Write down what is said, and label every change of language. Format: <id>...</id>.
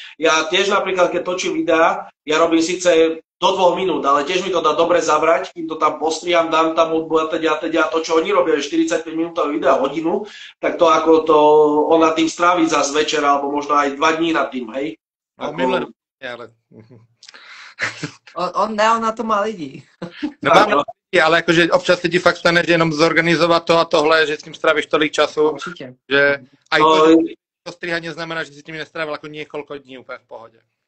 <sk>Ja tiež napríklad, keď točím videá, ja robím síce do 2 minút, ale tiež mi to dá dobre zabrať, kým to tam postriam, dám tam hudbu a teda to, čo oni robia, 45 minútové videa, hodinu, tak to ako to on nad tým stráví zase večer, alebo možno aj 2 dní nad tým, hej? Ale...</sk> <cs>On na to má lidi. No máme lidi, ale akože občas se ti fakt stane, že jenom zorganizovat to a tohle, že s tím strávíš tolik času, Určitě.</cs> <sk>že aj to strihanie znamená, že si tím nestrávil ako niekoľko dní úplne v pohode.</sk>